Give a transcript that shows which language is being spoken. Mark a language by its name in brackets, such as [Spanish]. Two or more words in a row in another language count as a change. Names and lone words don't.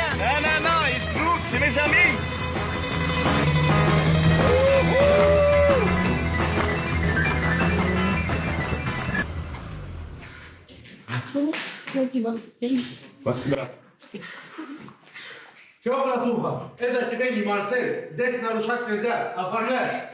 [French] Non, non, ils se foutent, c'est mes amis. [Russian] Че, братуха? Это тебе не Марсель. Здесь нарушать нельзя. Оформляй.